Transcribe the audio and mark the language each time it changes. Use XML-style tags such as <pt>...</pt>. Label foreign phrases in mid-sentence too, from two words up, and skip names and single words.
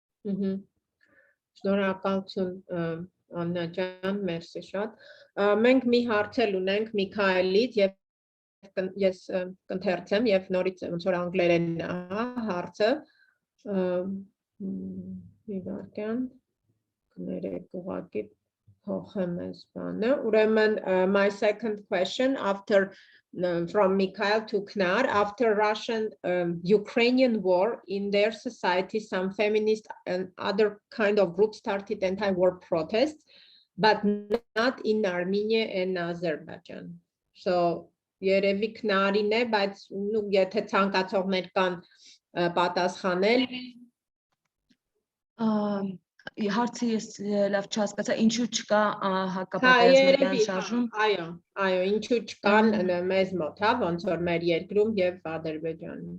<hy>Շնորհակալություն Աննա ջան, մերսի շատ։ Մենք մի հարց էլ ունենք Միքայելից եւ ես կընթերցեմ եւ նորից ոնց որ անգլերեն հարցը մի վարքան կներեք ուղղակի փոխեմ այս բանը ուրեմն</hy> <en>my second question after from Mikhail to Knar after Russian Ukrainian war in their society some feminist and other kind of groups started anti-war protests but not in Armenia and Azerbaijan so</en> <hy>երևի Քնարին է, բայց եթե ցանկացողներ կան պատասխանել հարցը ես լավ չհասկացա, ինչու չկա հակապատերազմական շարժում։ Այո, ինչու չկան մեզ մոտ, հա, ոնց որ մեր երկրում եւ Ադրբեջանում։</hy>